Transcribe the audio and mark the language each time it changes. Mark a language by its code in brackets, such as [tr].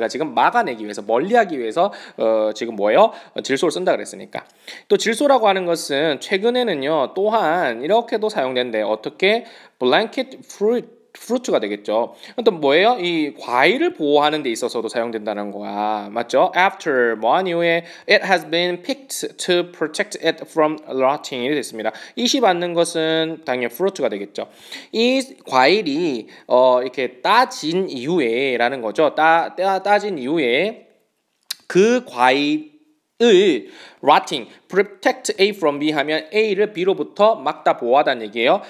[ko] 우리가 지금 막아내기 위해서 멀리하기 위해서 지금 뭐예요? 질소를 쓴다 그랬으니까. 또 질소라고 하는 것은 최근에는요 또한 이렇게도 사용된대. 어떻게? blanket fruit가 되겠죠. 또 뭐예요? 이 과일을 보호하는 데 있어서도 사용된다는 거야. 맞죠? [en] After [ko] 뭐한 이후에 [en] it has been picked to protect it from rotting이 [ko] 됐습니다. 이시 받는 것은 당연히 fruit가 되겠죠. 이 과일이 이렇게 따진 이후에라는 거죠. 따진 이후에 그 과일 을 rotting, [en] protect A from B [ko] 하면 A를 B로부터 막다 보호하다는 얘기예요.